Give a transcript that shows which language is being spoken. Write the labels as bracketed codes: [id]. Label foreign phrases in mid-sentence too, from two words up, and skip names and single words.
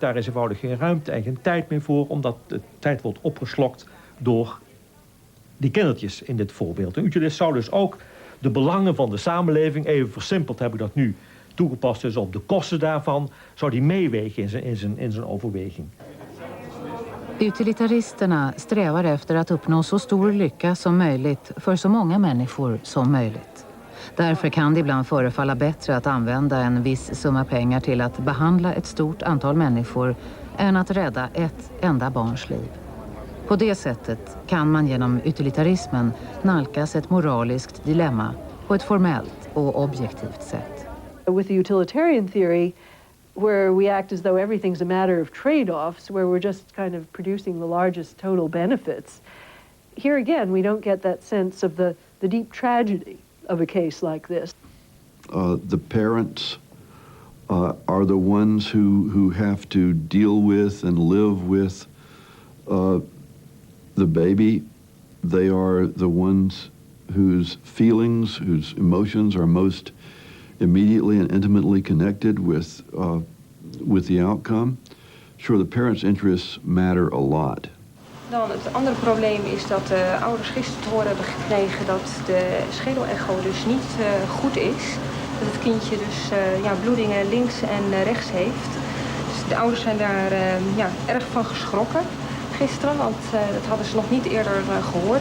[nl] Daar is eenvoudig geen ruimte en geen tijd meer voor, omdat de tijd wordt opgeslokt door die kindertjes in dit voorbeeld. Een utilist zou dus ook de belangen van de samenleving, even versimpeld heb ik dat nu toegepast is op de kosten daarvan, zou die meewegen in zijn overweging. [sv] Utilitaristerna strävar efter att uppnå så stor lycka som möjligt för så många människor som möjligt. Därför kan det ibland förefalla bättre att använda en viss summa pengar till att behandla ett stort antal människor än att rädda ett enda barns liv. På det sättet kan man genom utilitarismen nalkas ett moraliskt dilemma på ett formellt och objektivt sätt. [en] With the utilitarian theory, where we act as though everything's a matter of trade-offs, where we're just kind of producing the largest total benefits. Here again, we don't get that sense of the deep tragedy of a case like this. The parents are the ones who have to deal with and live with the baby. They are the ones whose feelings, whose emotions are most immediately and intimately connected with the outcome. Sure, the parents' interests matter a lot. [nl] Dan het andere probleem is dat de ouders gisteren te horen hebben gekregen dat de schedelecho dus niet goed is. Dat het kindje dus bloedingen links en rechts heeft. Dus de ouders zijn daar erg van geschrokken gisteren, want dat hadden ze nog niet eerder gehoord.